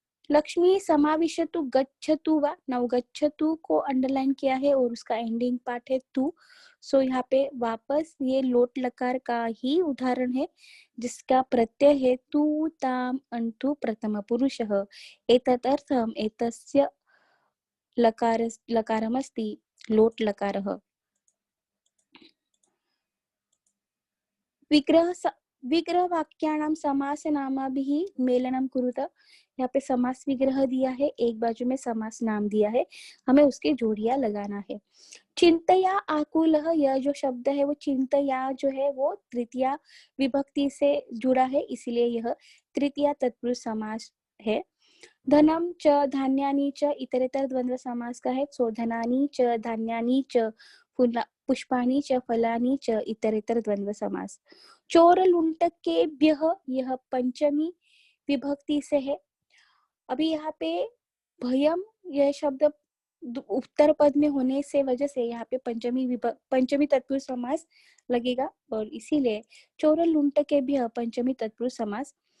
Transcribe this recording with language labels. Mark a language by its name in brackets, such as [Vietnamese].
[Sanskrit] लक्ष्मी समाविशतु गच्छतु वा, [Hindi] नाउ गच्छतु को अंडरलाइन किया है और उसका एंडिंग पार्ट है तू। सो यहाँ पे वापस ये लोट लकार का ही उदाहरण है जिसका प्रत्यय है तू ताम अंतु प्रथम पुरुषः। [Sanskrit] एतदर्थम एतस्य लकारमस्ति लोट लकारः। विग्रह वाक्यानाम समास नामाभिः मेलनम कुरुत। [Hindi] यहाँ पे समास विग्रह दिया है, एक बाजू में समास नाम दिया है, हमें उसके जोड़ियां लगाना है। चिंतया आकुलः, यह जो शब्द है वो चिंतया जो है वो तृतीया विभक्ति से जुड़ा है, इसलिए यह तृतीया तत्पुरुष समास है। [Sanskrit] धनम च धान्यानि च [Hindi] इतरेतर द्वंद्व समास का है। [Sanskrit] सो धनानि च धान्यानि च पुष्पाणि च फलानि च इतरेतर द्वंद्व समास। [Hindi] चोर लुंटकेभ्यः, यह पंचमी विभक्ति से है। अभी यहाँ पे भयम यह शब्द उत्तर पद में होने से वजह से यहाँ पे पंचमी तत्पुरुष समास लगेगा और इसीलिए चोर लुंटकेभ्यः पंचमी तत्पुरुष समास।